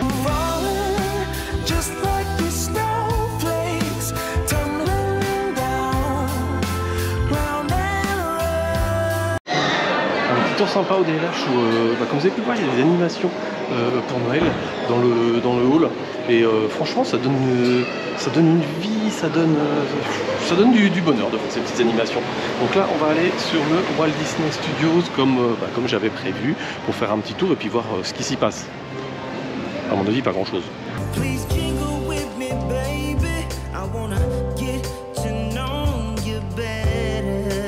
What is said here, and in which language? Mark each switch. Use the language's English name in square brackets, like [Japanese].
[English] Falling just like these snowflakes tumbling down, round and round. [French] Un petit tour sympa au DLH où, comme vous avez pu le voir, il y a des animations pour Noël dans le hall. Et franchement, ça donne une vie, ça donne du bonheur de faire ces petites animations. Donc là, on va aller sur le Walt Disney Studios comme j'avais prévu pour faire un petit tour et puis voir ce qui s'y passe. À mon avis, pas grand-chose. [English] Please jingle with me, baby. I wanna get to know you better.